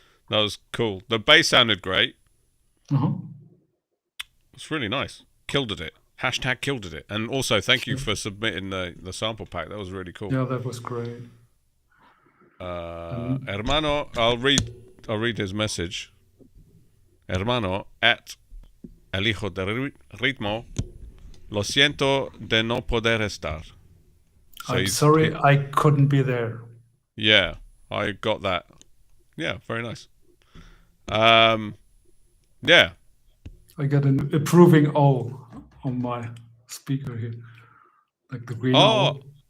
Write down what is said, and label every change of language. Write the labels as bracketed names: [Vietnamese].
[English] That was cool. The bass sounded great. It's really nice. Killed it. Hashtag killed it. And also, thank you for submitting the sample pack. That was really cool. Yeah, that was great. Hermano, I'll read his message. [Spanish] Hermano, at El Hijo del Ritmo, lo siento de no poder estar. [English] So I'm sorry I couldn't be there. Yeah, I got that. Yeah, very nice. Yeah. I got an approving O on my speaker here. Like the green O.